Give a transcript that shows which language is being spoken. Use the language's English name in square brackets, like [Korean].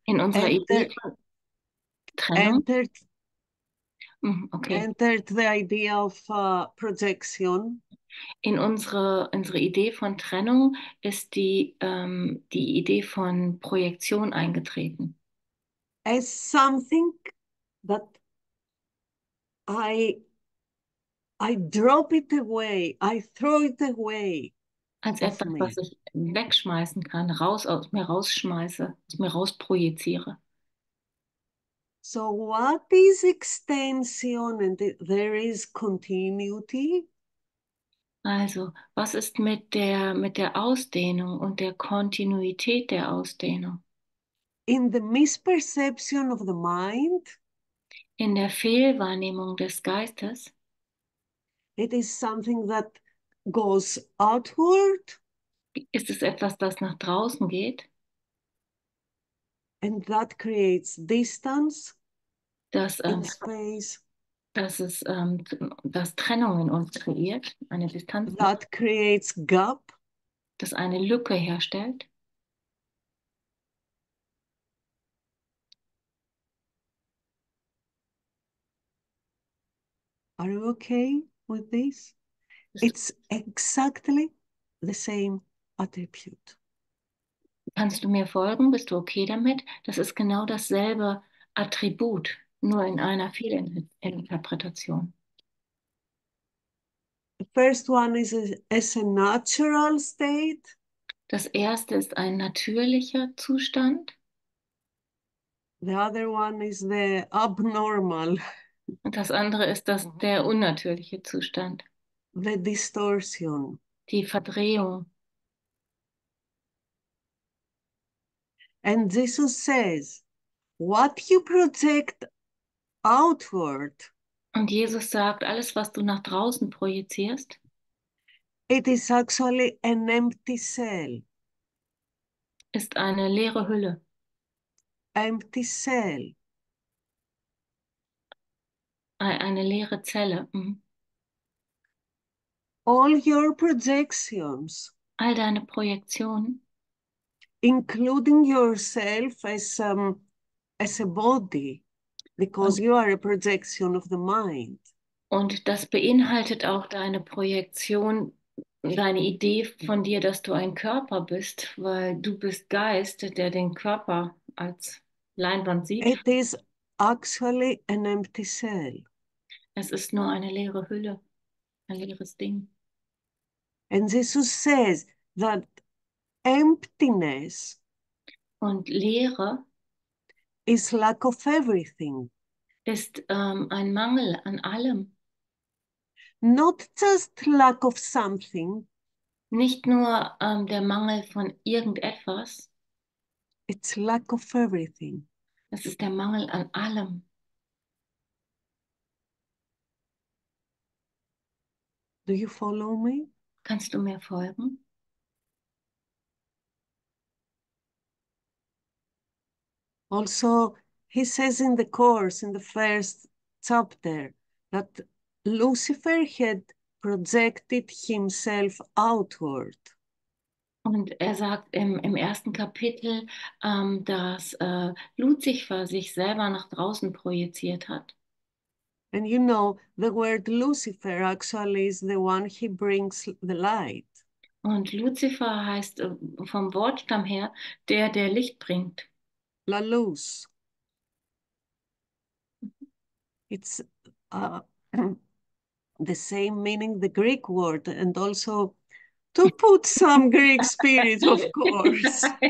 [German] In unserer Idee von Trennung, [English] entered the idea of projection. [German] in unsere Idee von Trennung ist die Idee von Projektion eingetreten. [English] As something that I drop it away, I throw it away. [German] Als etwas, was ich wegschmeißen kann, aus mir rausschmeiße, aus mir rausprojiziere. [English] So what is extension? And there is continuity. [German] Also, was ist mit der Ausdehnung und der Kontinuität der Ausdehnung? [English] In the misperception of the mind, [German] In der Fehlwahrnehmung des Geistes [English] it is something that goes outward, [German] Ist es etwas, das nach draußen geht, [English] and that creates distance [German] das, [English] in space, [German] das Trennung in uns kreiert, eine Distanz, [English] that creates gap, [German] das eine Lücke herstellt? [English] Are you okay with this? It's exactly the same attribute. [German] Kannst du mir folgen? Bist du okay damit? Das ist genau dasselbe Attribut, nur in einer Fehlinterpretation. [English] The first one is as a natural state. [German] Das erste ist ein natürlicher Zustand [English] The other one is the abnormal, [German] und das andere ist der unnatürliche Zustand, [English] the distortion. [German] die Verdrehung. [English] And Jesus says, what you project outward, [German] Und Jesus sagt, alles, was du nach draußen projizierst, [English] it is actually an empty cell. [German] ist eine leere Hülle. [English] Empty cell. [German] Eine leere Zelle. [English] All your projections, [German] All deine Projektionen, [English] including yourself as a body, because you are a projection of the mind. [German] und das beinhaltet auch deine Projektion, deine Idee von dir, dass du ein Körper bist, weil du bist Geist, der den Körper als Leinwand sieht. [English] It is actually an empty cell. [German] Es ist nur eine leere Hülle, ein leeres Ding. [English] And Jesus says that emptiness [German] Und Leere [English] is lack of everything. [German] ist ein Mangel an allem. [English] Not just lack of something, [German] Nicht nur der Mangel von irgendetwas, [English] it's lack of everything. [German] es ist der Mangel an allem. [English] Do you follow me? [German] Kannst du mir folgen? [English] Also, he says in the course, in the first chapter, that Lucifer had projected himself outward. [German] Und er sagt im ersten Kapitel, dass Luzifer sich selber nach draußen projiziert hat. [English] And you know, the word Lucifer actually is the one he brings the light. [German] Und Luzifer heißt vom Wortstamm her, der Licht bringt. [Spanish] La luz. [English] It's the same meaning, the Greek word, and also to put some Greek spirit, of course.